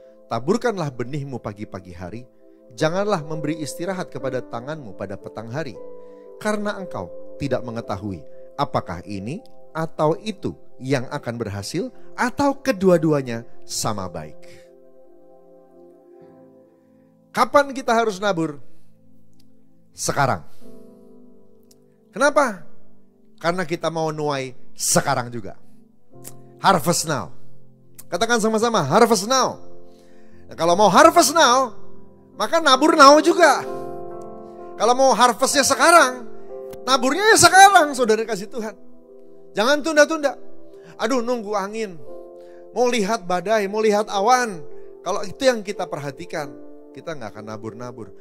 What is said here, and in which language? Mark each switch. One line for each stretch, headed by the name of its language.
Indonesian: Taburkanlah benihmu pagi-pagi hari, janganlah memberi istirahat kepada tanganmu pada petang hari, karena engkau tidak mengetahui apakah ini atau itu yang akan berhasil, atau kedua-duanya sama baik. Kapan kita harus nabur? Sekarang. Kenapa? Karena kita mau nuai sekarang juga.
English: Harvest now.
Indonesian: Katakan sama-sama,
English: harvest now.
Indonesian: Nah, kalau mau
English: harvest now,
Indonesian: maka nabur now juga. Kalau mau harvestnya sekarang, naburnya ya sekarang, saudara kasih Tuhan. Jangan tunda-tunda. Aduh, nunggu angin. Mau lihat badai, mau lihat awan. Kalau itu yang kita perhatikan, kita nggak akan nabur-nabur.